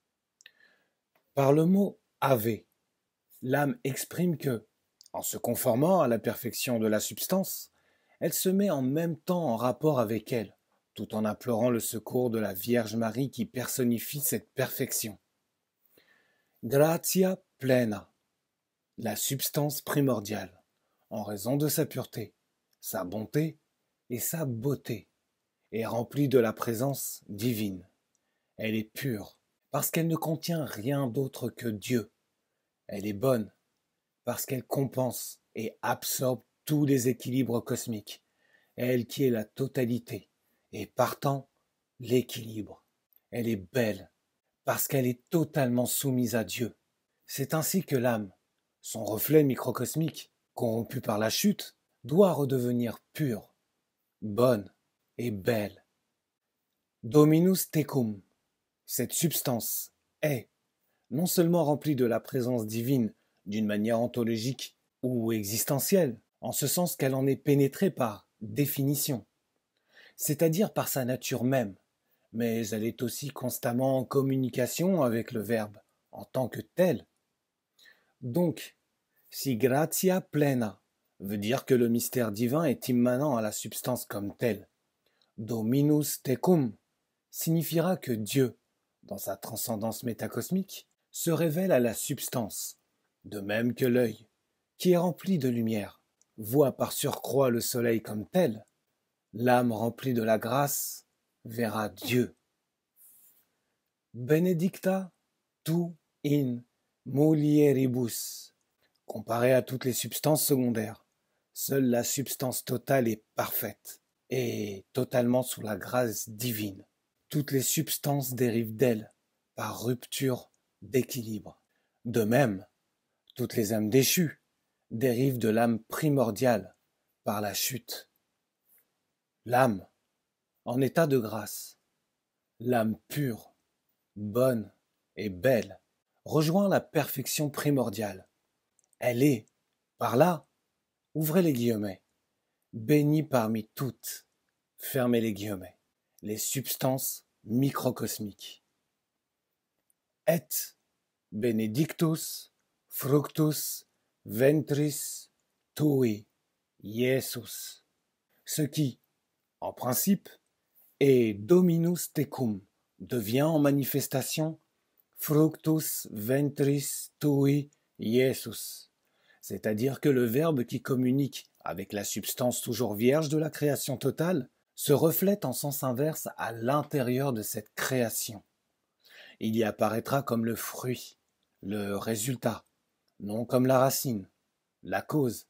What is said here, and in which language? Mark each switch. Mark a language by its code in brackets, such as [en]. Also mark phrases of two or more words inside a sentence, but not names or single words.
[fr] Par le mot « ave », l'âme exprime que, en se conformant à la perfection de la substance, elle se met en même temps en rapport avec elle, tout en implorant le secours de la Vierge Marie qui personnifie cette perfection. [la] Gratia plena, [fr] la substance primordiale, en raison de sa pureté, sa bonté et sa beauté, est remplie de la présence divine. Elle est pure, parce qu'elle ne contient rien d'autre que Dieu. Elle est bonne, parce qu'elle compense et absorbe tous les équilibres cosmiques, elle qui est la totalité, et partant, l'équilibre. Elle est belle, parce qu'elle est totalement soumise à Dieu. C'est ainsi que l'âme, son reflet microcosmique, corrompu par la chute, doit redevenir pure, bonne et belle. [la] Dominus tecum, [fr] cette substance, est non seulement remplie de la présence divine d'une manière ontologique ou existentielle, en ce sens qu'elle en est pénétrée par définition, c'est-à-dire par sa nature même, mais elle est aussi constamment en communication avec le Verbe, en tant que telle. Donc, si [la] gratia plena [fr] veut dire que le mystère divin est immanent à la substance comme telle, [la] Dominus tecum [fr] signifiera que Dieu, dans sa transcendance métacosmique, se révèle à la substance, de même que l'œil, qui est rempli de lumière, voit par surcroît le soleil comme tel, l'âme remplie de la grâce verra Dieu. [la] Benedicta tu in mulieribus. [fr] Comparé à toutes les substances secondaires, seule la substance totale est parfaite et totalement sous la grâce divine. Toutes les substances dérivent d'elle par rupture d'équilibre. De même, toutes les âmes déchues dérivent de l'âme primordiale par la chute. L'âme, en état de grâce, l'âme pure, bonne et belle, rejoint la perfection primordiale. Elle est, par là, ouvrez les guillemets, bénie parmi toutes, fermez les guillemets, les substances microcosmiques. [la] Et benedictus fructus ventris tui, Iesus. [fr] Ce qui, en principe, est [la] Dominus tecum, [fr] devient en manifestation [la] fructus ventris tui, Iesus. [fr] C'est-à-dire que le Verbe qui communique avec la substance toujours vierge de la création totale se reflète en sens inverse à l'intérieur de cette création. Il y apparaîtra comme le fruit, le résultat, non comme la racine, la cause.